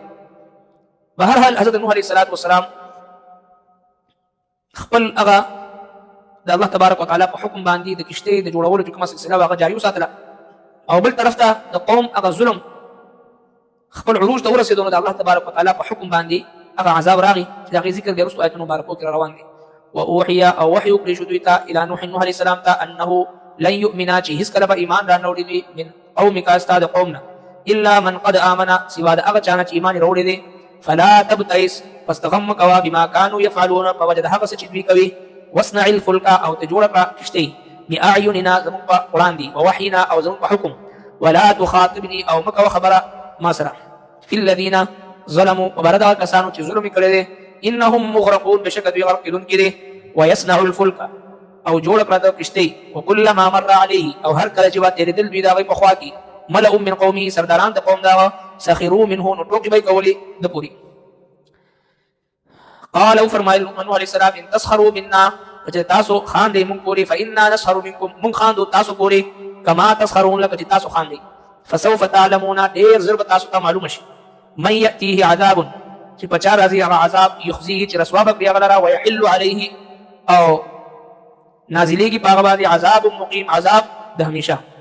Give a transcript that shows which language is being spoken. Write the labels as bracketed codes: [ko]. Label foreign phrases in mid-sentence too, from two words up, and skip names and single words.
[ps] بهرحال حضرت نوح علیه السلام خپل هغه د [ar] الله تبارک وتعالی [ps] په حکم باندې د کشتۍ د جوړولو چې کومه سلسله وه هغه جاري وساتله او بل طرف ته د قوم هغه ظلم خپل عروج ته ورسېدو نو د [ar] الله تبارک وتعالی [ps] په حکم باندې هغه عذاب راغی چې د هغې ذکر دی وروستو آیتونو مبارکو کې روان دی. واوحي او وحي وکړی شو دوی ته الی نوح [ar] علیه السلام [ps] ته [ar] انه لن یؤمنا [ps] چې هېڅکله به ایمان را نه وړي دوی [ar] من قومک [ps] ستا د قوم نه [ar] الا من قد آمن [ps] سوا د هغه چا نه چې ایمان یې راوړی دی. [ar] فلا تبتئس [ps] پس ته غم مه کوه [ar] بما کانوا یفعلون [ps] په وجه د هغه څه چې دوی کوي. [ar] واصنع الفلک [ps] او ته جوړه کړه کشتۍ باعیننا زموږ په وړاندې ووحینا او زموږ په حکم. [ar] ولا تخاطبني [ps] او مه کوه خبره ما سره [ar] فی الذین ظلموا [ps] په باره د هغه کسانو چې ظلم یې کړی دی. [ar] انهم مغرقون [ps] بشکه دوی غرق کېدونکي دي. [ar] ویصنع الفلک [ps] او جوړه کړه د کشتۍ [ar] وکلما مر علیه [ps] او هر کله چې به تېرېدل دوی د هغوی په خوا کې [ar] ملأ من قومه [ps] سرداران د قوم د هغه [ar] سخروا منه [ps] نو ټوکې به یې کولې د پورې. قال وفرمایل نوح [ar] علیه السلام ان تسخروا منا [ps] چې تاسو خاندئ موږ پورې [ar] فإنا نسخر منکم [ps] موږ خاندو تاسو پورې [ar] کما تسخرون [ps] لکه چې تاسو خاندئ. [ar] فسوف تعلمون [ps] ډېر ژر به تاسو ته معلومه شي [ar] من یأتیه عذاب [ps] چې په چا راځي هغه عذاب یخزیه چې رسوا به کړي هغه لره [ar] ویحل علیه [ps] او نازلېږي په هغه باندې [ar] عذاب مقیم [ps] عذاب د همیشه.